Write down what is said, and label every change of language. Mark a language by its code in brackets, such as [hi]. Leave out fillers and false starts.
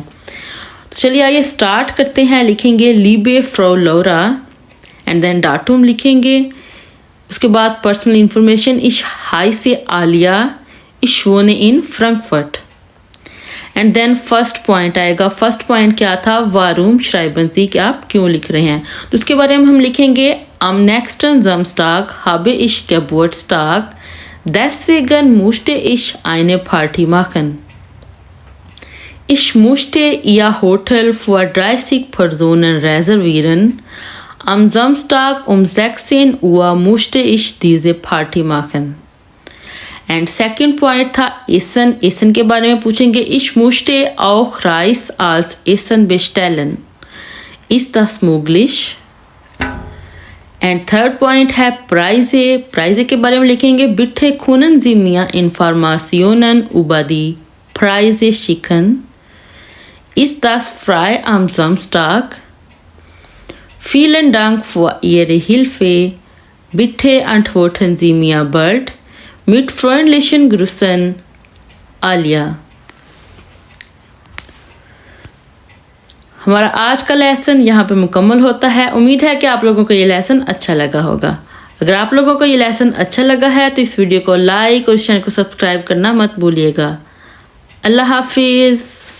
[hi] तो चलिए आइए स्टार्ट करते हैं। लिखेंगे लीबे फ्रो लोरा एंड देन डाटुम लिखेंगे। उसके बाद पर्सनल इंफॉर्मेशन इश हाई से आलिया इश वोने इन Frankfurt. And then first point आएगा। फर्स्ट पॉइंट क्या था, वारूम श्राइबन जी कि आप क्यों लिख रहे हैं। तो उसके बारे में हम लिखेंगे [de] am nächsten Samstag habe ich Geburtstag, deswegen musste ich eine Party machen. Ich musste Ihr Hotel für 30 Personen reservieren. Am Samstag um 16 Uhr musste ich diese Party machen. [hi] And second point था एसन। एसन के बारे में पूछेंगे [de] ich musste auch Reis als Essen bestellen. Ist das möglich? [hi] And third point है प्राइजे। प्राइजे के बारे में लिखेंगे बिट्टे खूनन जी मिया इन्फॉर्मासियोनन [de] über die Preise schicken. Ist das frei am Samstag? Vielen Dank für Ihre Hilfe. Bitte antworten Sie mir bald. Mit freundlichen Grüßen, आलिया। [hi] हमारा आज का lesson यहाँ पे मुकम्मल होता है। उम्मीद है कि आप लोगों को ये लेसन अच्छा लगा होगा। अगर आप लोगों को ये लेसन अच्छा लगा है तो इस वीडियो को लाइक और चैनल को सब्सक्राइब करना मत भूलिएगा। अल्लाह हाफिज़।